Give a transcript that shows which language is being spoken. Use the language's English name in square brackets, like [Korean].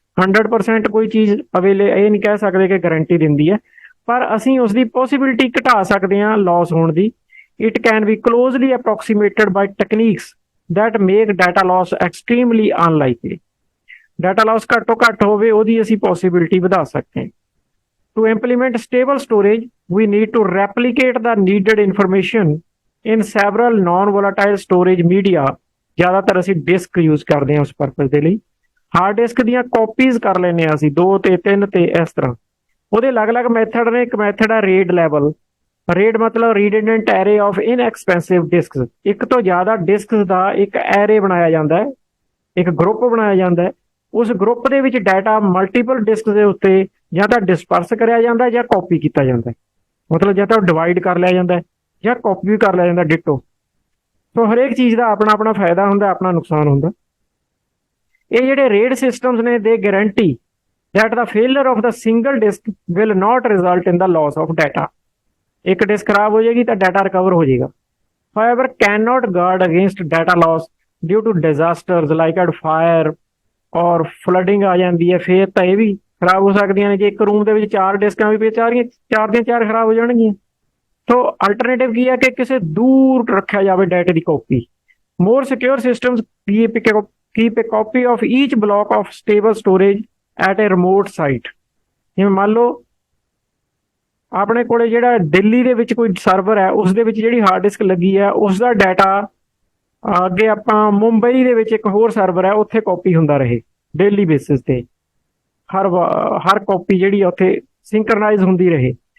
[Punjabi] 100% ਕੋਈ ਚੀਜ਼ ਇਹ ਨਹੀਂ ਕਹਿ ਸਕਦੇ ਕਿ ਗਾਰੰਟੀ ਦਿੰਦੀ ਹੈ, ਪਰ ਅਸੀਂ ਉਸ ਦੀ ਪੋਸੀਬਿਲਿਟੀ ਘਟਾ ਸਕਦੇ ਹਾਂ ਲਾਸ ਹੋਣ ਦੀ। [English] It can be closely approximated by techniques that make data loss extremely unlikely। [Punjabi] Data Las ਘੱਟ ਤੋਂ ਘੱਟ ਹੋਵੇ ਉਹਦੀ ਅਸੀਂ ਪੋਸੀਬਿਲਿਟੀ ਵਧਾ ਸਕਦੇ ਹਾਂ। [English] To implement stable storage, we need to replicate the needed information in several non-volatile storage media। [Punjabi] ਜ਼ਿਆਦਾਤਰ ਅਸੀਂ ਡਿਸਕ ਯੂਜ਼ ਕਰਦੇ ਹਾਂ ਉਸ ਪਰਪਸ ਦੇ ਲਈ। ਹਾਰਡ ਡਿਸਕ ਦੀਆਂ ਕਾਪੀਜ਼ ਕਰ ਲੈਂਦੇ ਹਾਂ ਅਸੀਂ 2 ਤੇ 3 ਤੇ ਇਸ ਤਰ੍ਹਾਂ। ਉਹਦੇ ਅਲੱਗ-ਅਲੱਗ ਮੈਥਡ ਨੇ। ਇੱਕ ਮੈਥਡ ਹੈ ਰੇਡ ਲੈਵਲ। ਰੇਡ ਮਤਲਬ ਰੀਡੈਂਡੈਂਟ ਐਰੇ ਆਫ ਇਨਐਕਸਪੈਂਸਿਵ ਡਿਸਕਸ। ਇੱਕ ਤੋਂ ਜ਼ਿਆਦਾ ਡਿਸਕਸ ਦਾ ਇੱਕ ਐਰੇ ਬਣਾਇਆ ਜਾਂਦਾ ਹੈ, ਇੱਕ ਗਰੁੱਪ ਬਣਾਇਆ ਜਾਂਦਾ ਹੈ। ਉਸ ਗਰੁੱਪ ਦੇ ਵਿੱਚ ਡਾਟਾ ਮਲਟੀਪਲ ਡਿਸਕ ਦੇ ਉੱਤੇ ਜਾਂ ਤਾਂ ਡਿਸਪਰਸ ਕਰਿਆ ਜਾਂਦਾ ਜਾਂ ਕਾਪੀ ਕੀਤਾ ਜਾਂਦਾ, ਮਤਲਬ ਜਾਂ ਤਾਂ ਡਿਵਾਈਡ ਕਰ ਲਿਆ ਜਾਂਦਾ ਜਾਂ ਕਾਪੀ ਵੀ ਕਰ ਲਿਆ ਜਾਂਦਾ ਡਿਟੋ। ਸੋ ਹਰੇਕ ਚੀਜ਼ ਦਾ ਆਪਣਾ ਆਪਣਾ ਫਾਇਦਾ ਹੁੰਦਾ, ਆਪਣਾ ਨੁਕਸਾਨ ਹੁੰਦਾ। ਇਹ ਜਿਹੜੇ ਰੇਡ ਸਿਸਟਮਸ ਨੇ [English] ਦੇ guarantee that the failure of the single disk will not result in the loss of data। [Punjabi] ਇੱਕ ਡਿਸਕ ਖਰਾਬ ਹੋ ਜਾਏਗੀ ਤਾਂ ਡਾਟਾ ਰਿਕਵਰ ਹੋ ਜਾਏਗਾ। [English] however cannot guard against data loss due to disasters like at fire or flooding [Punjabi] ਆ ਜਾਂਦੀ ਹੈ, ਫੇਰ ਤਾਂ ਇਹ ਵੀ ਖਰਾਬ ਹੋ ਸਕਦੀਆਂ ਨੇ। ਜੇ ਇੱਕ ਰੂਮ ਦੇ ਵਿੱਚ 4 ਡਿਸਕਾਂ ਵੀ ਪਈ, ਚਾਰ ਦੀਆਂ ਚਾਰ ਖਰਾਬ ਹੋ ਜਾਣਗੀਆਂ। ਸੋ ਅਲਟਰਨੇਟਿਵ ਕੀ ਹੈ ਕਿ ਕਿਸੇ ਦੂਰ ਰੱਖਿਆ ਜਾਵੇ ਡਾਟੇ ਦੀ copy. [English] more secure systems keep a copy of each block of stable storage at a remote site। [Punjabi] ਜਿਵੇਂ ਮੰਨ ਲਓ ਆਪਣੇ ਕੋਲੇ ਜਿਹੜਾ ਦਿੱਲੀ ਦੇ ਵਿੱਚ ਕੋਈ ਸਰਵਰ ਹੈ, ਉਸ ਦੇ ਵਿੱਚ ਜਿਹੜੀ ਹਾਰਡ ਡਿਸਕ ਲੱਗੀ ਹੈ ਉਸ ਦਾ ਡਾਟਾ ਅੱਗੇ ਆਪਾਂ ਮੁੰਬਈ ਦੇ ਵਿੱਚ ਇੱਕ ਹੋਰ ਸਰਵਰ ਹੈ ਉੱਥੇ ਕਾਪੀ ਹੁੰਦਾ ਰਹੇ ਡੇਲੀ ਬੇਸਿਸ ਤੇ। ਹਰ ਕਾਪੀ ਜਿਹੜੀ ਉੱਥੇ ਸਿੰਕਰਨਾਈਜ਼ ਹੁੰਦੀ ਰਹੇ।